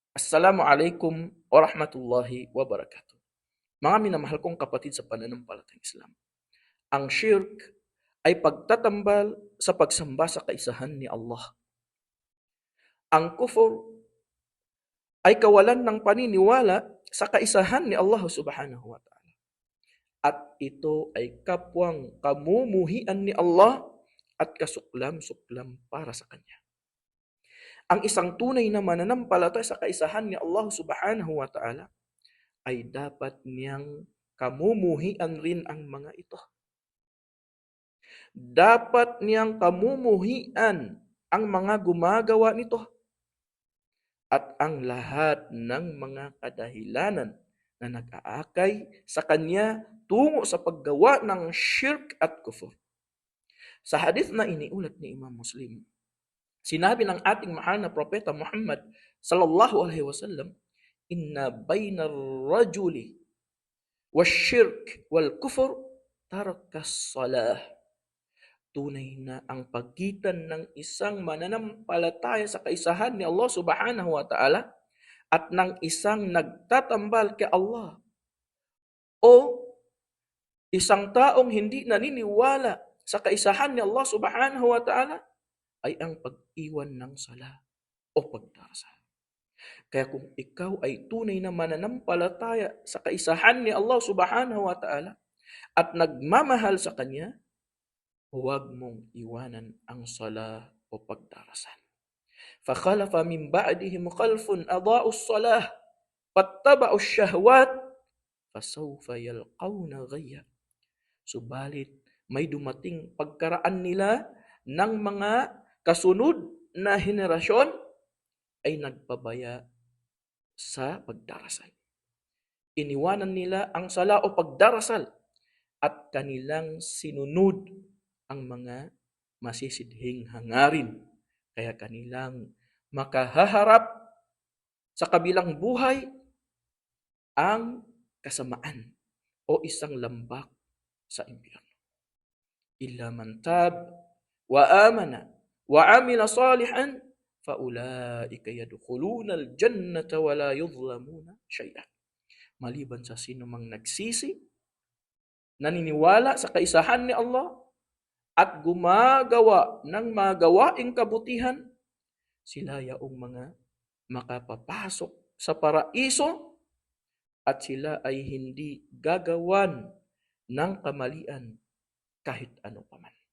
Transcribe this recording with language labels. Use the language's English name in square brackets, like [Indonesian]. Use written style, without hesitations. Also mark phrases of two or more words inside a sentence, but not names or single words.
[Arabic] السلام عليكم ورحمة الله وبركاته. [Filipino] Mga minamahal kong kapatid sa pananampalatayang Islam, ang shirk ay pagtatambal sa pagsamba sa kaisahan ni Allah. Ang kufur ay kawalan ng paniniwala sa kaisahan ni [Arabic] الله سبحانه وتعالى. [Filipino] At ito ay kapwang kamumuhian ni Allah at kasuklam-suklam para sa Kanya. Ang isang tunay na mananampalataya sa kaisahan ni [Arabic] الله سبحانه وتعالى [Filipino] ay dapat niyang kamumuhian rin ang mga ito. Dapat niyang kamumuhian ang mga gumagawa nito at ang lahat ng mga kadahilanan na nag-aakay sa kanya tungo sa paggawa ng shirk at kufur. Sa hadith na iniulat ni Imam Muslim, sinabi ng ating mahal na propeta Muhammad [Arabic] صلى الله عليه وسلم, إن بين الرجل والشرك والكفر ترك الصلاة. [Filipino] Tunay na ang pagitan ng isang mananampalataya sa kaisahan ni [Arabic] الله سبحانه وتعالى [Filipino] at ng isang nagtatambal kay Allah o isang taong hindi naniniwala sa kaisahan ni [Arabic] الله سبحانه وتعالى [Filipino] ay ang pag-iwan ng sala o pagdarasal. Kaya kung ikaw ay tunay na mananampalataya sa kaisahan ni [Arabic] الله سبحانه وتعالى [Filipino] at nagmamahal sa Kanya, huwag mong iwanan ang sala o pagdarasal. [Arabic] فَخَلَفَ مِنْ بَعْدِهِمْ خَلْفٌ أَضَاعُوا الصَّلَاةَ وَاتَّبَعُوا الشَّهْوَاتِ فَسَوْفَ يَلْقَوْنَ غَيًّا. [Filipino] Subalit may dumating pagkaraan nila ng mga kasunod na henerasyon ay nagpabaya sa pagdarasal. Iniwanan nila ang sala o pagdarasal at kanilang sinunod ang mga masisidhing hangarin. Kaya kanilang makahaharap sa kabilang buhay ang kasamaan o isang lambak sa impyerno. [Arabic] إلا من تاب وآمن وعمل صالحا فأولئك يدخلون الجنة ولا يظلمون شيئا. [Filipino] Maliban sa sino mang nagsisi, naniniwala sa kaisahan ni Allah at gumagawa ng mga gawaing kabutihan, sila yaong mga makapapasok sa paraiso at sila ay hindi gagawan ng kamalian kahit ano paman.